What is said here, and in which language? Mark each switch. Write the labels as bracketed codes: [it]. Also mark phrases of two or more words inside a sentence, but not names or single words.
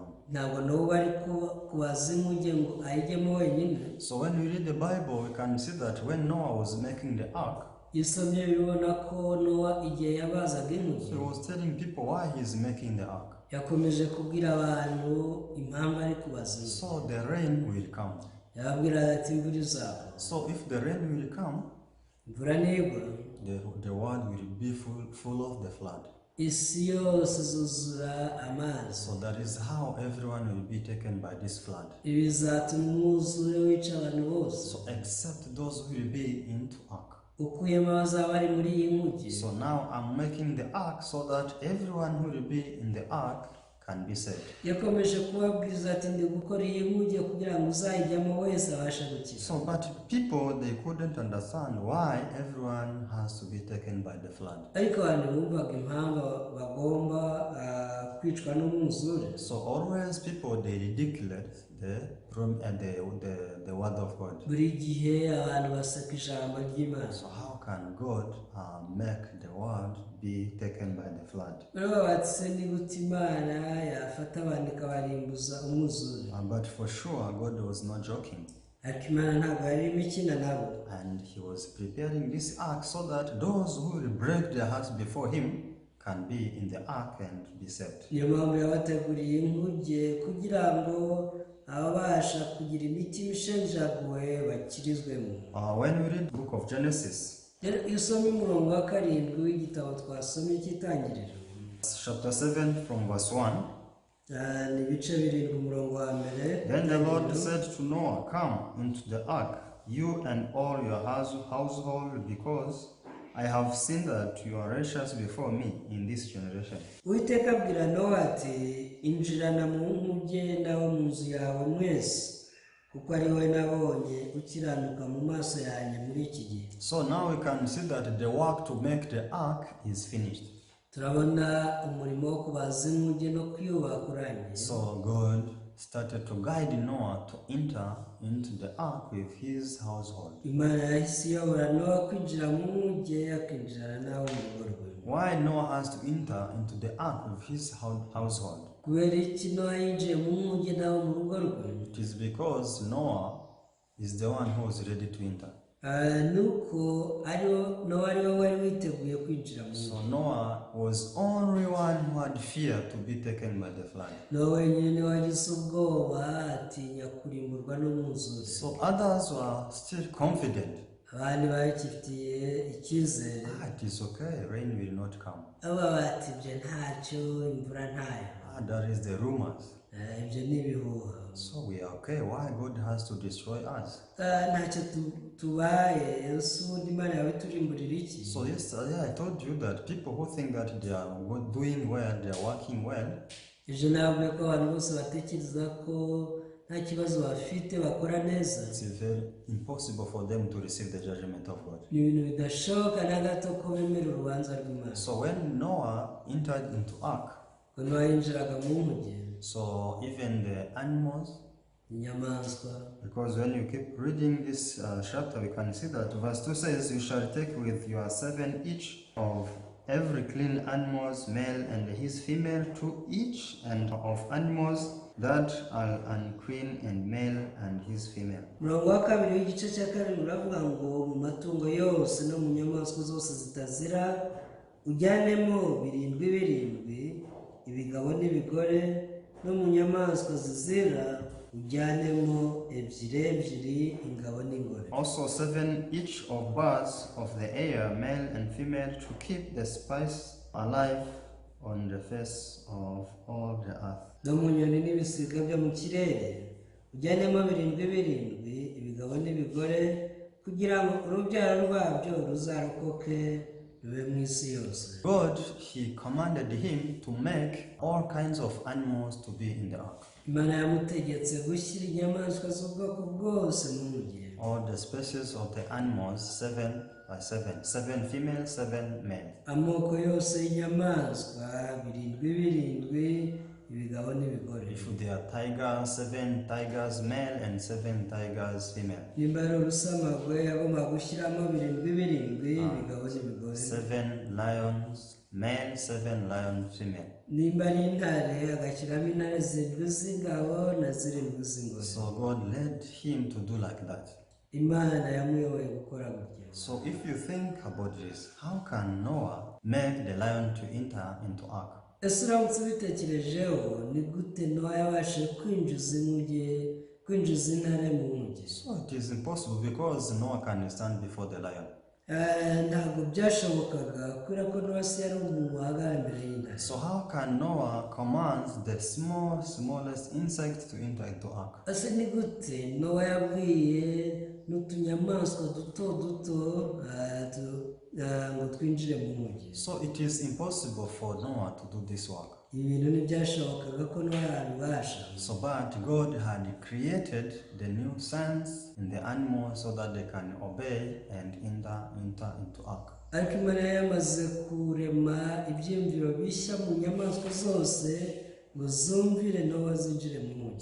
[rw] Ntabwo Nowa ari kubaza inkuge ngo ayijyemo wenyine. [en] So when we read the Bible, we can see that when Noah was making the ark, [rw] Isomye bibona ko Nowa igihe yabazaga inkuge. [en] he was telling people why he is making the ark. [rw] Yakomeje kubwira abantu impamvu ari kubaza inkuge. [en] So the rain will come. [rw] Yababwira ati imvura izagwa. [en] So if the rain will come, [rw] Imvura nigwa, [en] the world will be full of the flood. [rw] isi yose izuzura amazi. [en] So that is how everyone will be taken by this flood. [rw] Ibi bizatuma umwuzure wica abantu bose. [en] So except those who will be into ark. [rw] Ukuyemo abazaba bari muri iyi nkuge. [en] So now I'm making the ark so that everyone who will be in the ark can be saved. [rw] Yakomeje kubabwiriza ati ndi gukora iyi nkuge kugira ngo uzayijyamo wese abashe gukira. [en] So but people they couldn't understand why everyone has to be taken by the flood. [rw] Ariko abantu bumvaga impamvu bagomba kwicwa n'umwuzure. [en] So always people they ridiculed the word of God. [rw] Buri gihe abantu baseka ijambo ry'Imana. [en] So how can God make the world be taken by the flood? [rw] Rero batse ni gute Imana yafata abantu ikabarimbuza umwuzure. [en] But for sure God was not joking. [rw] Ariko Imana ntabwo yari imikina nabo. [en] And he was preparing this ark so that those who will break their hearts before him can be in the ark and be saved. [rw] Niyo mpamvu yabateguriye inkuge kugira ngo ababasha kugira imitima ishenjaguwe bakirizwemo. [en] When we read the book of Genesis, [rw] Isome umurongo wa 7 w'igitabo twasomye cy'itangiriro. [en] chapter 7 from verse 1. [rw] Ni ibice 7 umurongo wa mbere. [en] Then the Lord said to Noah, "Come into the ark, you and all your household, because I have seen that you are righteous before me in this generation." [rw] Uwiteka abwira Nowa ati injirana mu nkuge nawe mu nzu yawe mwese kuko ari we nabonye ukiranuka mu maso yanjye muri iki gihe. [en] So now we can see that the work to make the ark is finished. [rw] Turabona umurimo wo kubaza inkuge no kuyubaka urangiye. [en] So God started to guide Noah to enter into the ark with his household. [rw] Imana yahise iyobora Nowa kwinjira mu nkuge akinjirana nawe mu rugo rwe. [en] why Noah has to enter into the ark with his household. [rw] kubera iki Nowa yinjiye mu nkuge nawe mu rugo rwe? [en] It is because Noah is the one who is ready to enter. [rw] Nuko Nowa ari we wari witeguye kwinjira mu So nkuge. [en] Noah was only one who had fear to be taken by the flood. [rw] Nowa wenyine wagize ubwoba atinya kurimburwa n'umwuzure. [en] So others were still confident. [rw] Abandi bakifitiye icyizere. [en] It is okay, rain will not come. [rw] Abo bati ibyo ntacyo, imvura ntayo. [en] That is the rumors. [rw] Ibyo ni ibihuha. [en] So we are okay. Why God has to destroy us? [rw] Ntacyo tubaye, usundi Imana yawe turimburira iki? [en] So yesterday I told you that people who think that they are doing well, they are working well. [rw] Ejo navuga ko abantu bose batekereza ko nta kibazo bafite bakora neza. [en] It's very impossible for them to receive the judgment of God. [rw] Ni ibintu bidashoboka na gato ko bemera urubanza rw'Imana. [en] So when Noah entered into ark, [rw] Nowa yinjiraga mu nkuge, [en] so even the animals, [rw] inyamaswa. [en] because when you keep reading this chapter, we can see that verse 2 says, "You shall take with you 7 each of every clean animals, male and his female, to each, and of animals that are unclean, and male and his female." [rw] Umurongo wa kabiri w'igice cya karindwi uravuga ngo mu matungo yose no mu nyamaswa zose zitazira ujyanemo 7, ibigabo n'ibigore, no mu nyamaswa zizira ujyanemo 2, ingabo n'ingore. [en] Also 7 each of birds of the air, male and female, to keep the spice alive on the face of all the earth. [rw] No mu nyoni n'ibisiga byo mu kirere ujyanemo 7, ibigabo n'ibigore, kugira ngo urubyaro rwabyo ruzarokoke rube mu isi yose. [en] God, he commanded him to make all kinds of animals to be in the ark. [rw] Imana yamutegetse gushyira inyamaswa z'ubwoko bwose mu nkuge. [en] All the species of the animals, 7 by 7, 7 female, 7 male. [rw] Amoko yose y'inyamaswa 7, ibigabo n'ibigore. [en] If they are tigers, 7 tigers male and 7 tigers female. [rw] Nimba ari urusamagwe yagomba gushyiramo 7, ibigabo n'ibigore. [en] 7 lions male, 7 lions female. [rw] Nimba ari intare agashyiramo intare 7 z'ingabo na 7 z'ingore. [en] So God led him to do like that. [rw] Imana yamuyoboye gukora gutya. [en] So if you think about this, how can Noah make the lion to enter into ark? [rw] Ese uramutse ubitekerejeho ni gute Nowa yabashije kwinjiza intare mu nkuge? [en] So it is impossible because Noah can stand before the lion. [rw] Ntabwo byashobokaga kubera ko Nowa si yari umuntu wahagarara imbere y'intare. [en] So how can Noah command the smallest insect to enter into ark? [rw] Ese ni gute Nowa yabwiye n'utunyamaswa duto ngo twinjire mu nkuge? [en] So it is impossible for Noah to do this work. [rw] Ibintu ntibyashobokaga ko Nowa yabibasha. [en] So but God had created the new sense in the animals so that they can obey and enter into ark. [rw] Ariko Imana yamaze kurema ibyiyumviro bishya mu nyamaswa zose ngo zumvire Nowa zinjire mu nkuge.